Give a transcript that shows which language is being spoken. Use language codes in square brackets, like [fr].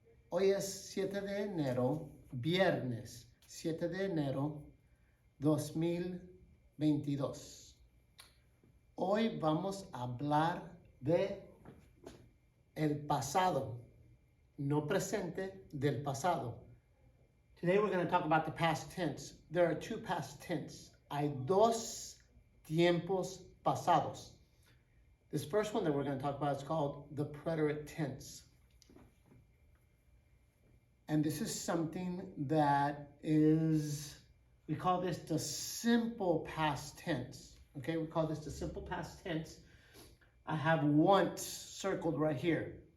[es] Hoy es 7 de enero, viernes 7 de enero 2022. Hoy vamos a hablar de el pasado, no presente, del pasado. [en] Today we're going to talk about the past tense. There are two past tense. [es] Hay dos tiempos pasados. [en] This first one that we're going to talk about is called the preterite tense. And this is something that is, we call this the simple past tense. Okay, we call this the simple past tense. I have once circled right here.